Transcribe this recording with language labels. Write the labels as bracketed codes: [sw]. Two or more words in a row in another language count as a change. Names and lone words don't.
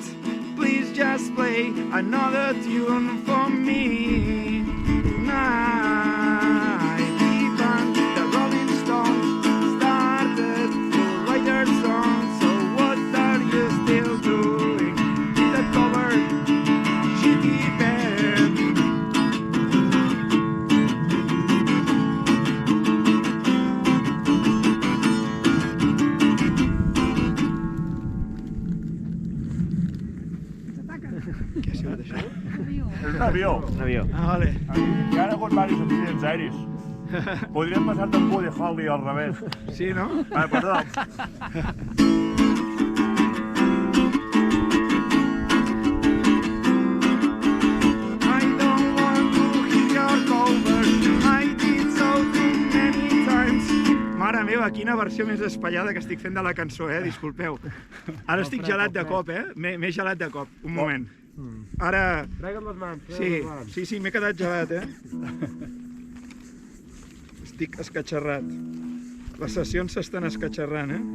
[en] Please just play another tune for me tonight. Even the Rolling Stones started to write their song. So what are you still doing in that cover, shitty band? [ca] Què ha sigut això? És un avió. Ah, vale. Hi ha hagut diversos accidents aeris. Podríem passar-te un Buddy Holly al revés. Sí, no? Perdó. [en] I don't want to hear your cover, I did so too many times. [ca] Mare meva, quina versió més espaiada que estic fent de la cançó, disculpeu. Ara estic gelat de cop, m'he gelat de cop. Un moment. Ara... Trega't les mans, Sí, m'he quedat gelat, Estic escatxarrat. Les sessions s'estan escatxarrant,